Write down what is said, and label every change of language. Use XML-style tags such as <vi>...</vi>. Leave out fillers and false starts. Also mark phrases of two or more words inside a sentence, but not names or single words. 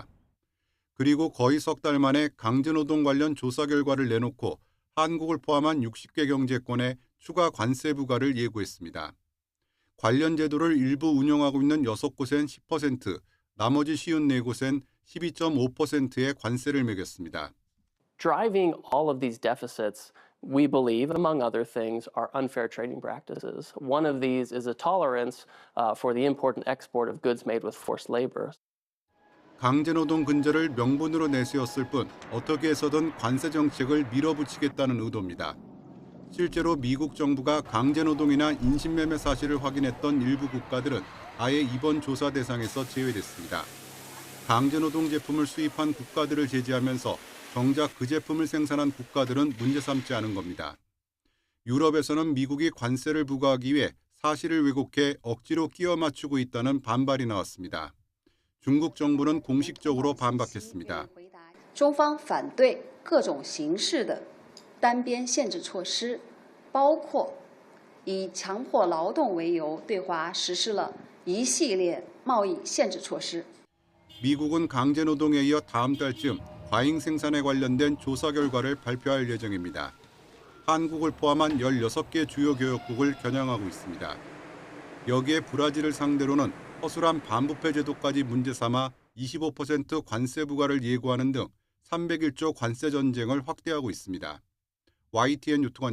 <ko>그리고 거의 석 달 만에 강제노동 관련 조사 결과를 내놓고 한국을 포함한 60개 경제권에 추가 관세 부과를 예고했습니다. 관련 제도를 일부 운영하고 있는 6곳엔 10%, 나머지 54곳엔 12.5%의 관세를 매겼습니다.</ko> <en>Driving all of these deficits, we believe, among other things, are unfair trading practices. One of these is a tolerance for the import and export of goods made with forced labor.</en> <ko>강제노동 근절을 명분으로 내세웠을 뿐 어떻게 해서든 관세 정책을 밀어붙이겠다는 의도입니다. 실제로 미국 정부가 강제노동이나 인신매매 사실을 확인했던 일부 국가들은 아예 이번 조사 대상에서 제외됐습니다. 강제노동 제품을 수입한 국가들을 제지하면서 정작 그 제품을 생산한 국가들은 문제 삼지 않은 겁니다. 유럽에서는 미국이 관세를 부과하기 위해 사실을 왜곡해 억지로 끼워 맞추고 있다는 반발이 나왔습니다. 중국 정부는 공식적으로 반박했습니다.</ko> <zh>中方反对各种形式的单边限制措施，包括以强迫劳动为由对华实施了一系列贸易限制措施.</zh> <ko>미국은 강제노동에 이어 다음 달쯤 과잉 생산에 관련된 조사 결과를 발표할 예정입니다. 한국을 포함한 16개 주요 교역국을 겨냥하고 있습니다. 여기에 브라질을 상대로는 허술한 반부패 제도까지 문제 삼아 25% 관세 부과를 예고하는 등 301조 관세 전쟁을 확대하고 있습니다.</ko>